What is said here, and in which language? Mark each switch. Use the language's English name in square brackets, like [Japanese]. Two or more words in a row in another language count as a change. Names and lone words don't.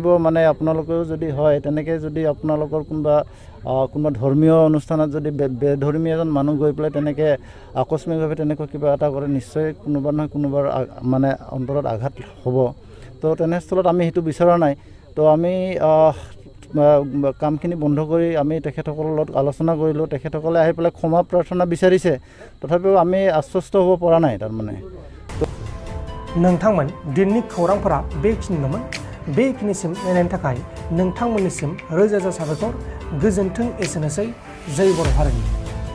[Assamese] মানে আপোনালোকেও যদি হয় তেনেকৈ যদি আপোনালোকৰ কোনোবা ধৰ্মীয় অনুষ্ঠানত যদি বেধৰ্মী এজন মানুহ গৈ পেলাই তেনেকৈ আকস্মিকভাৱে তেনেকুৱা কিবা এটা কৰে নিশ্চয় কোনোবা নহয় কোনোবাৰ মানে অন্তৰত আঘাত হ'ব তো তেনেস্থলত আমি সেইটো বিচৰা নাই তো আমি কামখিনি বন্ধ কৰি আমি তেখেতসকলৰ লগত আলোচনা কৰিলোঁ তেখেতসকলে আহি পেলাই ক্ষমা প্ৰাৰ্থনা বিচাৰিছে তথাপিও আমি আশ্বস্ত হ'ব পৰা নাই তাৰমানে [Bodo] नोंथांमोन दिननि खौरांफोरा बेखिनिल'मोन बेखिनिसिम नायनायनि थाखाय नोंथांमोननिसिम रोजा रोजा साबायखर गोजोन्थों एसेनोसै जय बर' हारिनि